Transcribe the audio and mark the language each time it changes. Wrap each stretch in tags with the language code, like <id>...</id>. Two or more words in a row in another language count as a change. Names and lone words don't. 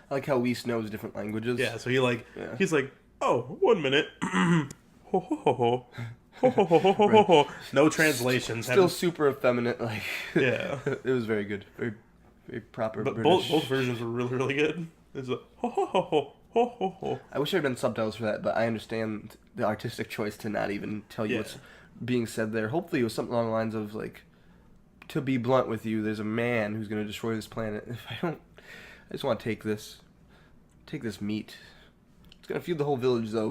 <en>I like how Whis knows different languages. Yeah, so he's like, oh, 1 minute. Ho ho ho ho. Ho, ho, ho, ho, ho, ho, ho. No translations. Still super effeminate. Like, yeah, it was very good. Very, very proper. But British. both versions were really, really good. It's a ho ho ho ho ho ho ho. I wish there had been subtitles for that, but I understand the artistic choice to not even tell you what's being said there. Hopefully, it was something along the lines of like, to be blunt with you, there's a man who's going to destroy this planet. If I just want to take this meat. It's going to feed the whole village, though.</en>